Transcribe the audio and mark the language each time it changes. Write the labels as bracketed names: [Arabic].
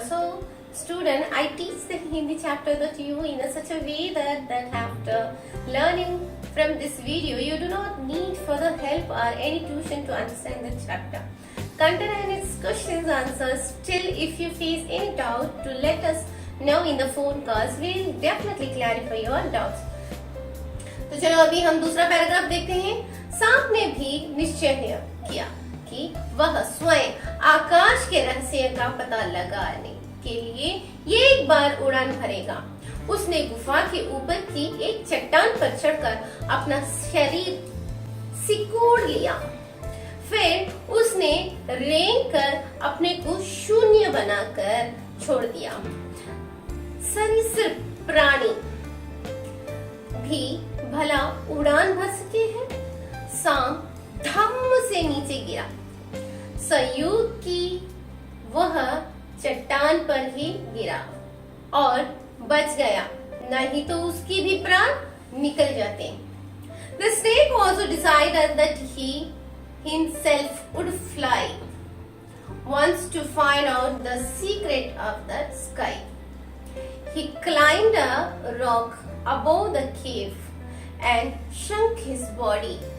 [English] So student, I teach the Hindi chapter to you in such a way that after learning from this video you do not need further help or any tuition to understand the chapter. Content and its questions answers. Still, if you face any doubt, to let us know in the phone calls. We will definitely clarify your doubts. [Hindi] तो चलो अभी हम दूसरा paragraph देखते हैं. सांप ने भी निश्चय किया कि वह स्वयं आकाश के रहस्य का पता लगाने के लिए ये एक बार उड़ान भरेगा. उसने गुफा के ऊपर की एक चट्टान पर चढ़कर अपना शरीर सिकोड़ लिया. फिर उसने रेंग कर अपने को शून्य बनाकर छोड़ दिया. सरीसृप प्राणी भी भला उड़ान भर सके हैं. सांप धम्म से नीचे गिरा. संयोग की वह चट्टान पर ही गिरा और बच गया, नहीं तो उसकी भी प्राण निकल जाते. [English] The snake also decided that he himself would fly once to find out the secret of the sky. He climbed a rock above the cave and shrunk his body.